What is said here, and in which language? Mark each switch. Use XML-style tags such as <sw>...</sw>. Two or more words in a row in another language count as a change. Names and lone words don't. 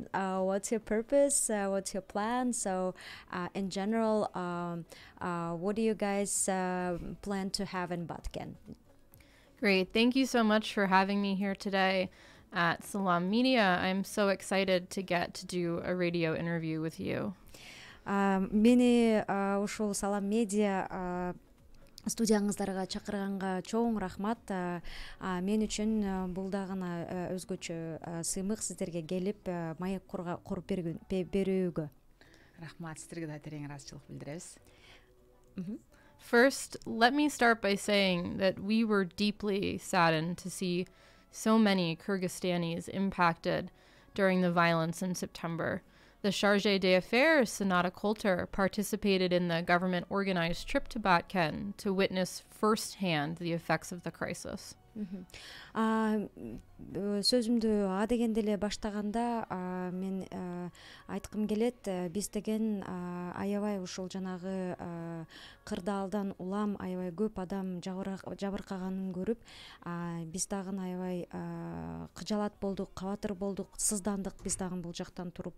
<en>What's your purpose? What's your plan? So in general, what do you guys plan to have in Batken? Great. Thank you so much for having me here today at Salam Media. I'm so excited to get to do a radio interview with you.</en> <ky>Мени ушул Салам Медиа студияңыздарга чакырганга чоң рахмат. Мен үчүн бул дагы өзгөчө сыймык сиздерге келип маек куруп берүүгө. Рахмат, сиздерге да терең ыраазычылык билдиребиз.</ky> <en>First, let me start by saying that we were deeply saddened to see so many Kyrgyzstanis impacted during the violence in September. The Chargé d'Affaires, Sonata Coulter, participated in the government-organized trip to Batken to witness firsthand the effects of the crisis.</en> <ky>Сөзүмдү адегенде эле баштаганда мен айткым келет, биз деген аябай ушул жанагы кырдаалдан улам аябай көп адам жабыркаганын көрүп, биз дагы аябай кыжалат болдук, кабатыр болдук, сыздандык биз дагы бул жактан туруп.</ky>